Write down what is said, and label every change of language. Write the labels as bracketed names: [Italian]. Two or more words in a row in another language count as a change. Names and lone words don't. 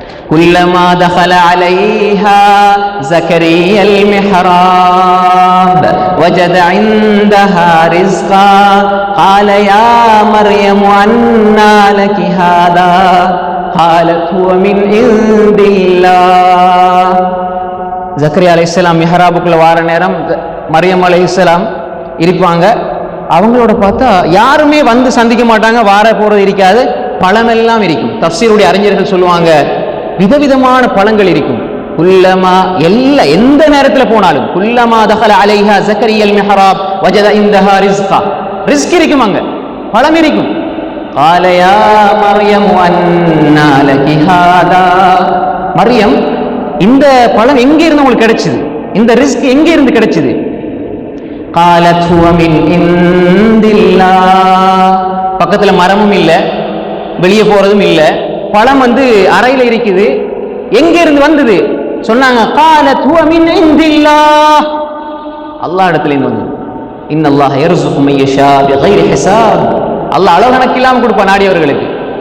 [Arabic] كلما دخل عليها زكريا المحراب وجد عندها رزقا قال يا مريم أنى لك هذا قالت هو من عند الله. [Tamil] ஜக்கரியா அலைஹிஸ்ஸலாம் மிஹராபுக்குள்ள வார நேரம் மரியம் அலைஹிஸ்ஸலாம் இருப்பாங்க. அவங்களோட பார்த்தா யாருமே வந்து சந்திக்க மாட்டாங்க, வார போறது இருக்காது, பழமெல்லாம் இருக்கும். தஃப்சீருடைய அறிஞர்கள் சொல்லுவாங்க விதவிதமான பழங்கள் இருக்கும். [Arabic] குல்லமா [Tamil] எந்த நேரத்தில் போனாலும் [Arabic] كلما دخل عليها زكريا المحراب وجد عندها رزقا, [Tamil] ரிஸ்க் இருக்கும், அங்க பழம் இருக்கும். [Arabic] قال يا مريم أنى لك هذا. [Tamil] மரியம், இந்த பழம் எங்க இருந்து உங்களுக்கு கிடைச்சது, இந்த ரிஸ்க் எங்க இருந்து கிடைச்சது? [Arabic] قالت هو من عند الله. [Tamil] பக்கத்துல மரமும் இல்ல, வெளியே போறதும் இல்ல, பழம் அறையில இருக்குது, எங்க இருந்து வந்தது சொன்னாங்க. [Arabic] قالت هو من عند الله. [Tamil] அல்லாஹ் இடத்துல இருந்து வந்தது. [Arabic] إن الله يرزق من يشاء بغير حساب. [Tamil] அல்லாஹ் அளவு கணக்கு இல்லாம கொடுப்பான் நாடியவர்களுக்கு.